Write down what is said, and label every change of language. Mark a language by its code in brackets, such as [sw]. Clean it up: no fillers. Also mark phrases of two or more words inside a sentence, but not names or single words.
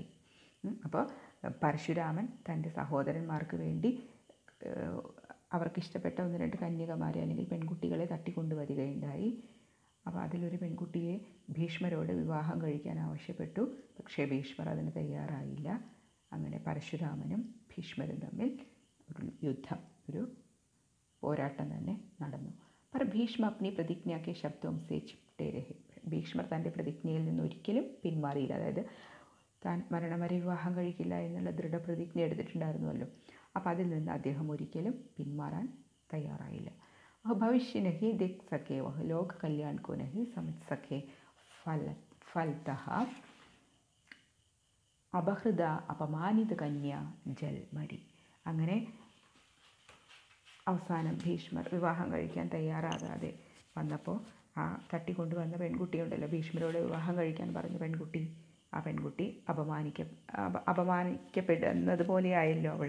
[ml] അപ്പോൾ പരശുരാമൻ തൻ്റെ സഹോദരന്മാർക്ക് വേണ്ടി അവർക്കിഷ്ടപ്പെട്ട ഒന്ന് രണ്ട് കന്യകമാരെ അല്ലെങ്കിൽ പെൺകുട്ടികളെ തട്ടിക്കൊണ്ടുവരികയുണ്ടായി. അപ്പോൾ അതിലൊരു പെൺകുട്ടിയെ ഭീഷ്മരോട് വിവാഹം കഴിക്കാൻ ആവശ്യപ്പെട്ടു. പക്ഷേ ഭീഷ്മർ അതിന് തയ്യാറായില്ല. അങ്ങനെ പരശുരാമനും ഭീഷ്മരും തമ്മിൽ ഒരു യുദ്ധം, ഒരു പോരാട്ടം തന്നെ നടന്നു. [hi] पर ഭീഷ്മ अपनी प्रतिज्ञा के शब्दों से चिपटे रहे. [ml] ഭീഷ്മർ തൻ്റെ പ്രതിജ്ഞയിൽ നിന്ന് ഒരിക്കലും പിന്മാറിയില്ല. അതായത് താൻ മരണം വരെ വിവാഹം കഴിക്കില്ല എന്നുള്ള ദൃഢപ്രതിജ്ഞ എടുത്തിട്ടുണ്ടായിരുന്നുവല്ലോ. അപ്പോൾ അതിൽ നിന്ന് അദ്ദേഹം ഒരിക്കലും പിന്മാറാൻ തയ്യാറായില്ല. [hi] भविष्य नहीं देख सके, वह लोक कल्याण को नहीं समझ सके, फलतः अपहृत अपमानित कन्या जल मरी. [ml] അങ്ങനെ അവസാനം ഭീഷ്മർ വിവാഹം കഴിക്കാൻ തയ്യാറാകാതെ വന്നപ്പോൾ ആ തട്ടിക്കൊണ്ടുവന്ന പെൺകുട്ടിയുണ്ടല്ലോ, ഭീഷ്മരോട് വിവാഹം കഴിക്കാൻ പറഞ്ഞ പെൺകുട്ടി, ആ പെൺകുട്ടി അപമാനിക്കപ്പെടുന്നത് പോലെയായല്ലോ അവൾ.